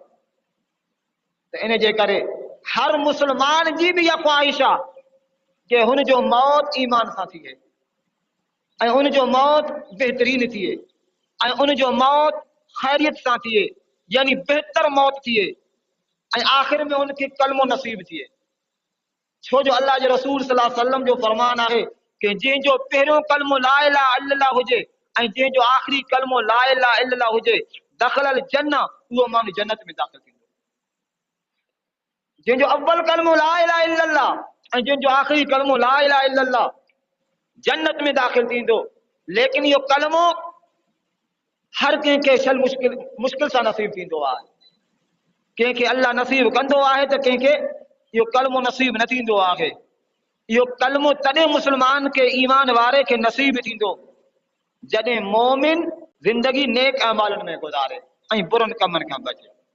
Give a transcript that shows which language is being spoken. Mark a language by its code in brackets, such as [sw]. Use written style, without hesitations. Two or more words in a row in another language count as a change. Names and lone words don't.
[sd] त इन जे करे हर मुस्लमान जी बि इहा ख़्वाहिश आहे कि हुनजो मौत ईमान सां थिए, ऐं उनजो मौत बहितरीन थिए, ऐं उनजो मौत ख़ैरियत सां थिए, यानी बहितर मौत थिए, ऐं आख़िर में उनखे कलमो नसीब थिए। छो जो अल्लाह जे रसूल [ar] صلى الله عليه وسلم [sd] जो फरमान आहे कि जंहिंजो पहिरियों कलमो [ar] لا إله إلا الله [sd] हुजे ऐं जंहिंजो आख़िरी कलमो [ar] لا إله إلا الله [sd] हुजे, [ar] دخل الجنة, [sd] उहो माण्हू जन्नत में दाख़िल थींदो। जंहिंजो अव्वल कलमो [ar] لا إله إلا الله [sd] ऐं जंहिंजो आख़िरी कलमो [ar] لا إله إلا الله, [sd] जन्नत में दाख़िल थींदो। लेकिन इहो कलमो हर कंहिंखे शल मुश्किल सां नसीब थींदो आहे। कंहिंखे अल्लाह नसीब कंदो आहे त कंहिंखे इहो कलमो नसीब न थींदो आहे। इहो कलमो तॾहिं मुस्लमान खे, ईमान वारे खे नसीब थींदो जॾहिं मोमिन ज़िंदगी नेक अमालनि में गुज़ारे ऐं बुरनि कमनि खां बचे।